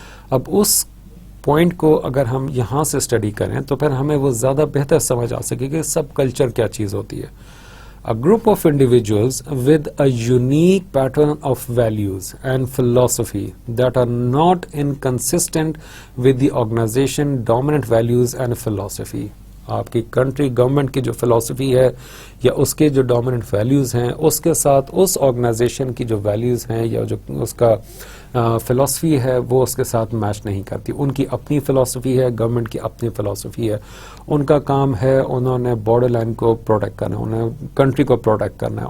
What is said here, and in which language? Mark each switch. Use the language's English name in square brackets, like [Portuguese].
[Urdu] اب اس پوائنٹ کو اگر ہم یہاں سے اسٹڈی کریں تو پھر ہمیں وہ زیادہ بہتر سمجھ آ سکے کہ سب کلچر کیا چیز ہوتی ہے. [English] A group of individuals with a unique pattern of values and philosophy that are not inconsistent with the organization dominant values and philosophy. [Urdu] آپ کی کنٹری گورنمنٹ کی جو فلسفی ہے یا اس کے جو ڈومیننٹ ویلیوز ہیں اس کے ساتھ اس آرگنائزیشن کی جو ویلیوز ہیں یا جو اس کا فلسفی ہے وہ اس کے ساتھ میچ نہیں کرتی. ان کی اپنی فلسفی ہے, گورنمنٹ کی اپنی فلسفی ہے. ان کا کام ہے انہوں نے بارڈر لائن کو پروٹیکٹ کرنا ہے, انہیں کنٹری کو پروٹیکٹ کرنا ہے.